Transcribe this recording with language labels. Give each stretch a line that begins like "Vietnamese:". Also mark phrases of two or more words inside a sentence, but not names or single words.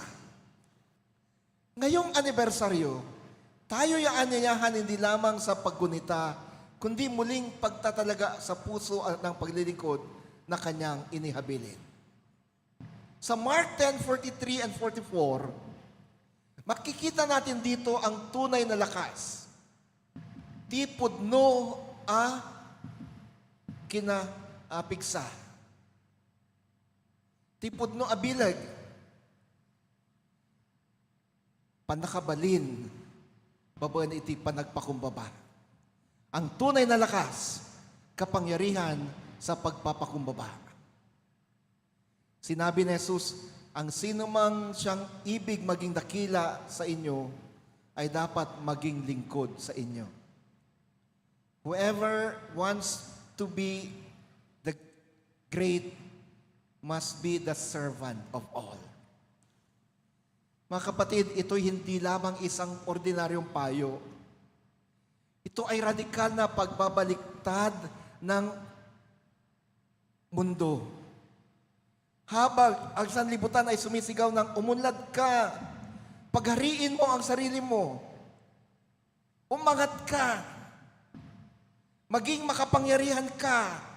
Filipino: Ngayong anibersaryo, tayo yaanyayahan hindi lamang sa paggunita, kundi muling pagtatalaga sa puso ng paglilingkod na kanyang inihabilin. Sa Mark 10:43 and 44, makikita natin dito ang tunay na lakas.
Iloko: Ti pudno kinapigsa. Ti pudno bilag. Panakabalin. Babaan iti panagpakumbaba.
Filipino: Ang tunay na lakas, kapangyarihan sa pagpapakumbaba. Sinabi ni Jesus, ang sino mang siyang ibig maging dakila sa inyo, ay dapat maging lingkod sa inyo.
English: Whoever wants to be the great must be the servant of all.
Filipino: Mga kapatid, ito'y hindi lamang isang ordinaryong payo. Ito ay radikal na pagbabaliktad ng mundo. Habang ang sanlibutan ay sumisigaw ng umunlad ka, paghariin mo ang sarili mo, umangat ka, maging makapangyarihan ka.